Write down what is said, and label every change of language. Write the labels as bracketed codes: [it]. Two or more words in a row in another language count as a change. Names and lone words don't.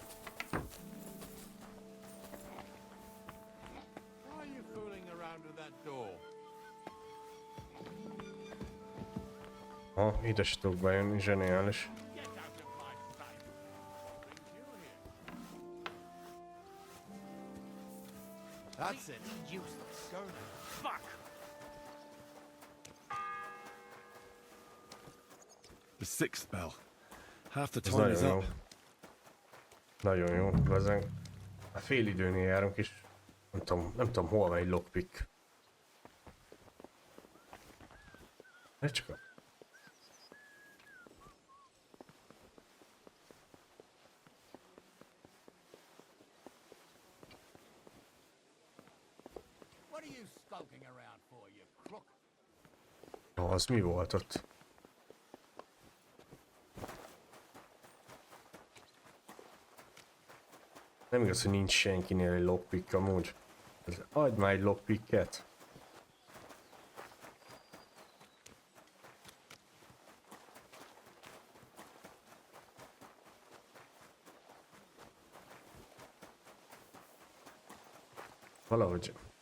[en] Why are you fooling around with that door? [hu] Ha, ide se tudok bejönni, zseniális. [en] That's it. Useless. Go now. Fuck! The sixth bell. Half the [hu] Ez [en] time is [hu] nagyon [en] up. [hu] jó. Nagyon jó, vezeng. A fél időnél járunk is. Nem tudom hol van egy lockpick. Ne csak a... [en] What are you skulking around for, you crook? [hu] Az mi volt ott? Nem igaz, hogy nincs senkinél egy lockpick amúgy. Adj már egy lockpicket. Valahogy.